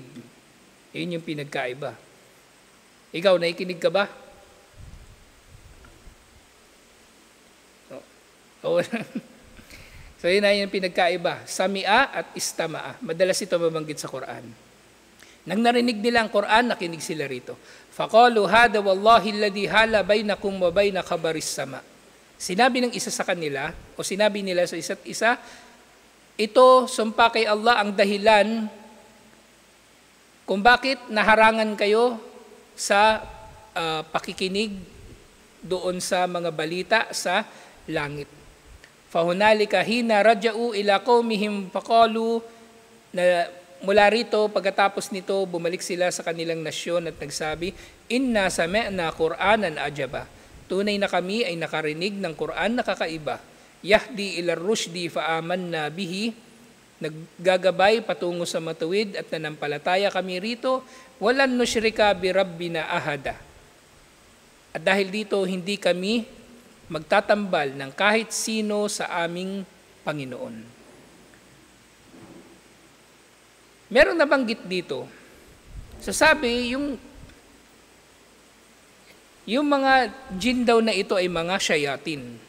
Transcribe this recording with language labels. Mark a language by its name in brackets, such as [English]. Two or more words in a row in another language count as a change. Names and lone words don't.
[Filipino] Yun yung pinagkaiba. Ikaw, nakikinig ka ba? Oh. So yun na yung pinagkaiba. [Arabic] Sami'a at istama'a. [Filipino] Madalas ito mabanggit sa Quran. Nang narinig nila ang Quran, nakinig sila rito. [Arabic] فقالوا هذا والله الذي حال بينكم وبين خبر السماء. [Filipino] Sinabi ng isa sa kanila, o sinabi nila sa isa't isa, ito, sumpa kay Allah ang dahilan kung bakit naharangan kayo sa pakikinig doon sa mga balita sa langit. [Arabic] فهنالك حين رجعوا إلى قومهم فقالوا, [Filipino] na mula rito pagkatapos nito bumalik sila sa kanilang nasyon at nagsabi, [Arabic] إنا سمعنا قرآنا عجبا. [Filipino] Tunay na kami ay nakarinig ng Qur'an na kakaiba. [Arabic] يهدي إلى الرشد فآمنا به. [Filipino] Naggagabay patungo sa matuwid at nanampalataya kami rito. [Arabic] ولن نشرك بربنا أحدا. [Filipino] At dahil dito hindi kami magtatambal ng kahit sino sa aming Panginoon. Meron nabanggit dito. Sasabi, yung mga jinn daw na ito ay mga shayatin.